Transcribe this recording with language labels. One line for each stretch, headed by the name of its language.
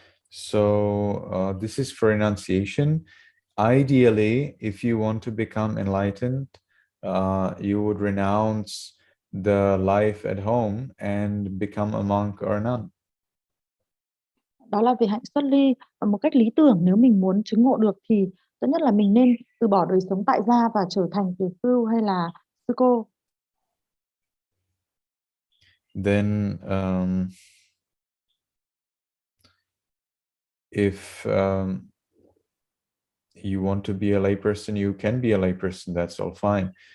English: So this is for renunciation. Ideally, if you want to become enlightened, you would renounce the life at home and become a monk or a nun.
Vietnamese: Đó là về hạnh xuất ly. Một cách lý tưởng, nếu mình muốn chứng ngộ được thì tốt nhất là mình nên từ bỏ đời sống tại gia và trở thành tỷ khưu hay là sư cô.
English: Then if you want to be a layperson, you can be a layperson, that's all fine.